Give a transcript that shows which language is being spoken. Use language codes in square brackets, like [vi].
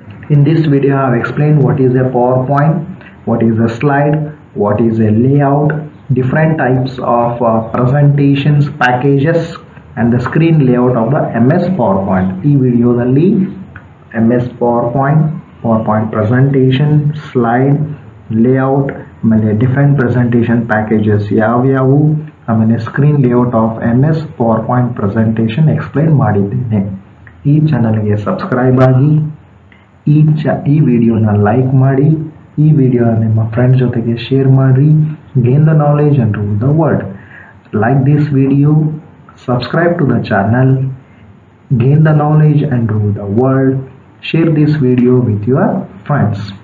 [en] In this video, I have explained what is a PowerPoint, what is a slide, what is a layout, different types of presentations, packages, and the screen layout of the MS PowerPoint. [kn] ಈ ವಿಡಿಯೋದಲ್ಲಿ MS PowerPoint, PowerPoint presentation, slide, layout, ಆಮೇಲೆ different presentation packages ಯಾವ್ಯಾವು, ಆಮೇಲೆ screen layout of MS PowerPoint presentation explain ಮಾಡಿದ್ದೇನೆ. ಈ ಚಾನಲ್ಗೆ subscribe ಆಗಿ, ಈ ವಿಡಿಯೋನ ಲೈಕ್ ಮಾಡಿ, ಈ ವಿಡಿಯೋ ನಿಮ್ಮ ಫ್ರೆಂಡ್ಸ್ ಜೊತೆಗೆ ಶೇರ್ ಮಾಡಿ. [en] Gain the knowledge and rule the world. Like this video, subscribe to the channel, gain the knowledge and rule the world. Share this video with your friends.